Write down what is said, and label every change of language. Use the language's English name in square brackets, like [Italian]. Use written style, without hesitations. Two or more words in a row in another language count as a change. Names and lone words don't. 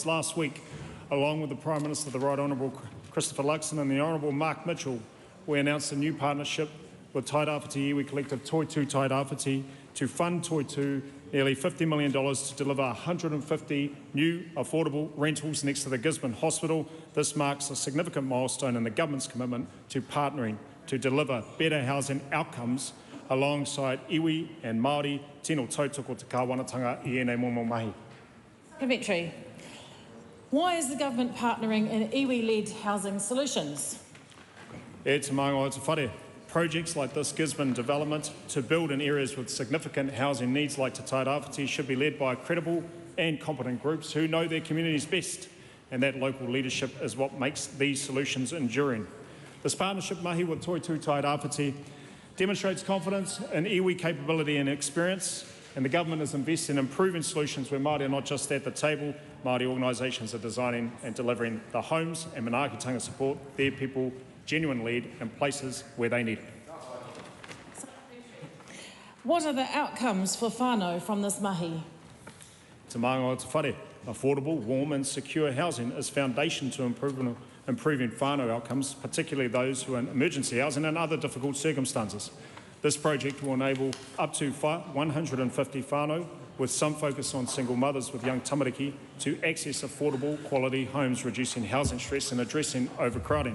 [English] Last week, along with the Prime Minister, the Right Honourable Christopher Luxon, and the Honourable Mark Mitchell, we announced a new partnership with Tairāwhiti iwi collective Toitū Tairāwhiti to fund Toitū nearly $50 million to deliver 150 new affordable rentals next to the Gisborne Hospital. This marks a significant milestone in the government's commitment to partnering to deliver better housing outcomes alongside iwi and Māori [Māori] tino tautoko te kāwanatanga I ēnei momo mahi. [English] Supplementary. Why is the government partnering in iwi-led housing solutions? [Māori] E te maunga o te whare. [English] Projects like this Gisborne development to build in areas with significant housing needs like Te Tairāwhiti should be led by credible and competent groups who know their communities best, and that local leadership is what makes these solutions enduring. This partnership mahi with Toitū Tairāwhiti demonstrates confidence in iwi capability and experience, and the government is investing in improving solutions where Māori are not just at the table. Māori organisations are designing and delivering the homes and manaakitanga support their people genuine lead in places where they need it. What are the outcomes for whānau from this mahi? [Māori] Te maunga o te whare. [English] Affordable, warm and secure housing is foundation to improving whānau outcomes, particularly those who are in emergency housing and other difficult circumstances. This project will enable up to 150 whānau, with some focus on single mothers with young tamariki, to access affordable, quality homes, reducing housing stress and addressing overcrowding.